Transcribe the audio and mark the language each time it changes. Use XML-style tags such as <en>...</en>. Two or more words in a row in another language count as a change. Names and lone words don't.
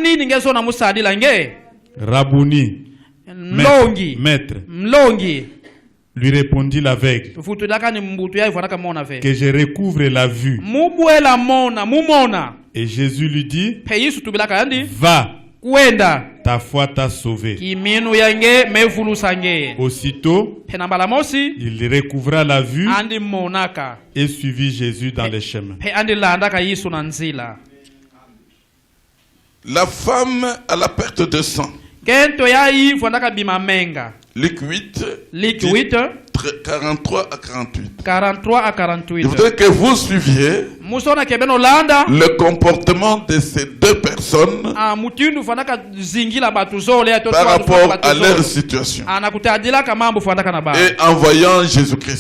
<fr>Rabouni, maître, lui répondit l'aveugle, que je recouvre la vue. Et Jésus lui dit: Va,</fr> <kg>Kuenda.</kg> <fr>Ta foi t'a sauvé.</fr> <kg>Kiminu yange mevulusa nge.</kg> <fr>Aussitôt,</fr> <kg>Penambala mosi.</kg> <fr>il recouvra la vue</fr> <kg>Andi monaka.</kg> <fr>et suivit Jésus dans les chemins.</fr> <kg>Andi landaka Yesu na nzila.</kg> <fr>La femme à la perte de sang.</fr> <kg>Kento yayi fondaka bimamenga.</kg> <fr>Luc 8. Luc 8. 43 à 48. 43 à 48. Je voudrais que vous suiviez le comportement de ces deux personnes par rapport à leur situation et en voyant Jésus-Christ.</fr>